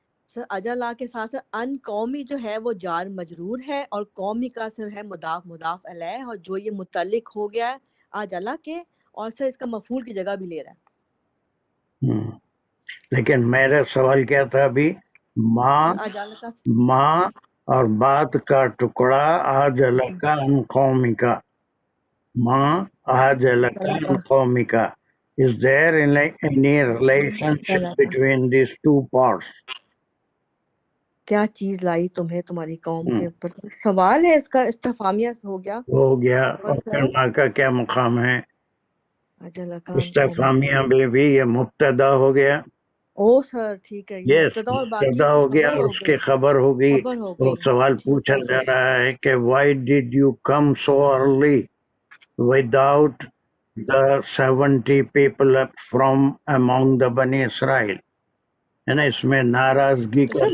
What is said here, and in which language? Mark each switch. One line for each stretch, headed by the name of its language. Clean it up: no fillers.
Urdu: سر اجالا کے ساتھ ان قومی جو ہے وہ جار مجرور ہے، اور قومی کا سر ہے مضاف مضاف الیہ، اور جو یہ متعلق ہو گیا ہے اجالا کے، اور سر اس کا مفعول کی جگہ بھی لے رہا ہے. لیکن میرا سوال کیا تھا ابھی؟ ماں اور بات کا ٹکڑا اجالا کا ان قومی کا. ماں اجالا کا ان قومی کا.
English: Is there any relationship between these two parts?
Urdu: کیا چیز لائی تمہیں تمہاری قوم کے اوپر؟ سوال ہے اس کا، استفہامیہ ہو گیا. اور پھر ماں کا کیا مقام ہے؟ استفہامیہ میں بھی یہ مبتدا ہو گیا. او سر ٹھیک ہے، یہ مبتدا ہو گیا اور اس کی خبر ہوگی. وہ سوال پوچھا جا رہا ہے کہ
English: why did you come so early without the 70 people from among the
Urdu: بنی اسرائیل؟ ہے نا، اس میں ناراضگی کا